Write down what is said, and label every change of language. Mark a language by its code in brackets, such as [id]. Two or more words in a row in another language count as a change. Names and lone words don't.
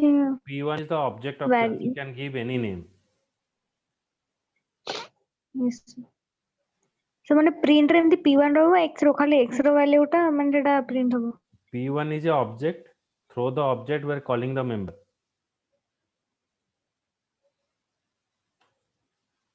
[en] P1 is the object of class. You can give any name. yes so [or] ମାନେ print ରେ ଏମିତି P1 ରହିବ x ର ଖାଲି x ର value ଟା ମାନେ ସେଟା print ହବ. [en] P1 is a object. Through the object we are calling the member.